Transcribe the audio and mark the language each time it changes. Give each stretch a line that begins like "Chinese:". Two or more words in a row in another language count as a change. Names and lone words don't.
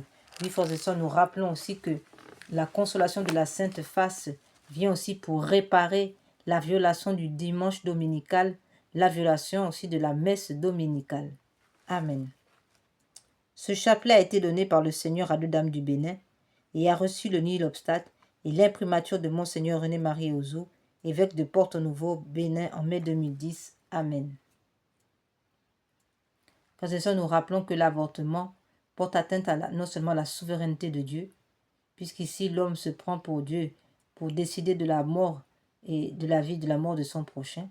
French: Oui, frères et sœurs, nous rappelons aussi que la consolation de la Sainte Face vient aussi pour réparer la violation du dimanche dominical, la violation aussi de la messe dominicale. Amen. Ce chapelet a été donné par le Seigneur à deux dames du Bénin et a reçu le nihil-obstat et l'imprimature de Monseigneur René-Marie Ozo, évêque de Porto-Novo, Bénin, en mai 2010. Amen. Frères et sœurs, nous rappelons que l'avortement porte atteinte à non seulement à la souveraineté de Dieu, puisqu'ici l'homme se prend pour Dieu pour décider de la mort et de la vie, de la mort de son prochain.